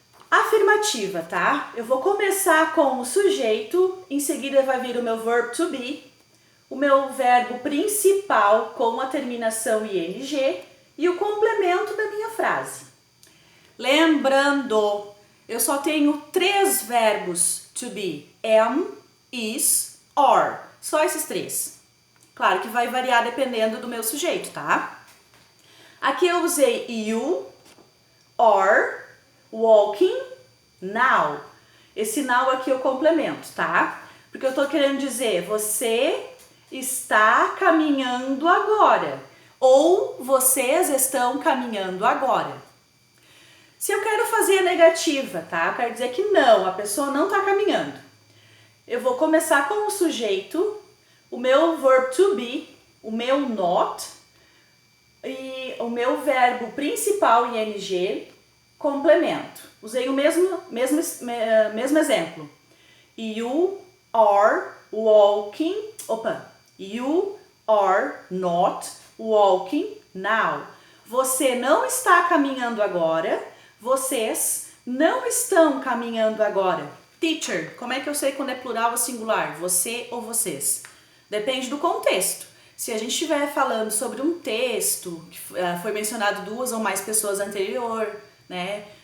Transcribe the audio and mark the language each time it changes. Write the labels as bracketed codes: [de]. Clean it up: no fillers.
[pt] Afirmativa, tá? Eu vou começar com o sujeito, em seguida vai vir o meu verb to be, o meu verbo principal com a terminação ing e o complemento da minha frase. Lembrando, eu só tenho 3 verbos to be: am, is, are. Só esses 3. Claro que vai variar dependendo do meu sujeito, tá? Aqui eu usei [en] you, are, walking, now. [pt] Esse now aqui eu complemento, tá? Porque eu tô querendo dizer, você está caminhando agora. Ou vocês estão caminhando agora. Se eu quero fazer a negativa, tá? Eu quero dizer que não, a pessoa não está caminhando. Eu vou começar com o sujeito, o meu verb to be, o meu not e o meu verbo principal ing, complemento. Usei o mesmo exemplo. [en] You are walking, you are not walking now. [pt] Você não está caminhando agora, vocês não estão caminhando agora. Teacher, como é que eu sei quando é plural ou singular? Você ou vocês? Depende do contexto. Se a gente estiver falando sobre um texto que foi mencionado 2 ou mais pessoas anterior, né?